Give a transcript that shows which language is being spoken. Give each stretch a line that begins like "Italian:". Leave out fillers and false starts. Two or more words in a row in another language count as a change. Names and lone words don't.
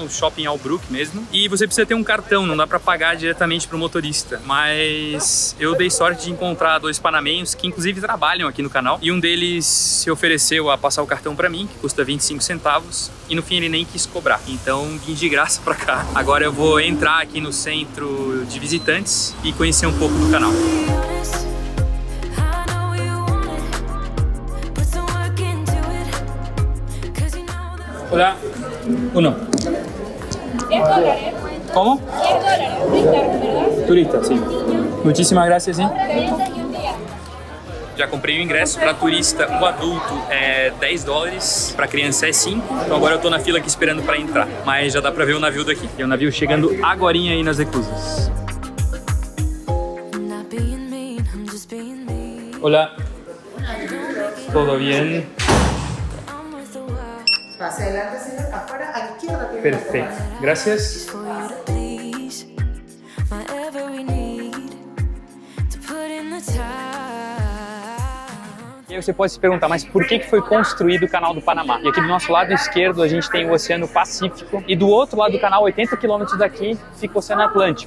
Portuguese: no shopping Albrook mesmo, e você precisa ter um cartão, não dá para pagar diretamente pro motorista, mas eu dei sorte de encontrar dois panamenhos que inclusive trabalham aqui no canal, e um deles se ofereceu a passar o cartão para mim, que custa 25 centavos, e no fim ele nem quis cobrar, então vim de graça para cá. Agora eu vou entrar aqui no centro de visitantes e conhecer um pouco do canal.
Spanish: Hola, uno. ¿Cómo? Turista, sim. Muchísimas gracias,
Portuguese: sim. Já comprei o ingresso para turista, o adulto é 10 dólares, para criança é 5. Então agora eu tô na fila aqui esperando para entrar. Mas já dá para ver o navio daqui. Tem o navio chegando agorinha aí nas reclusas.
Spanish: Hola. ¿Todo bien? Hacia adelante, señor, afuera, a la izquierda. Perfecto. Gracias.
Portuguese: E aí você pode se perguntar, mas por que foi construído o Canal do Panamá? E aqui do nosso lado esquerdo a gente tem o Oceano Pacífico e do outro lado do canal, 80 quilômetros daqui, fica o Oceano Atlântico.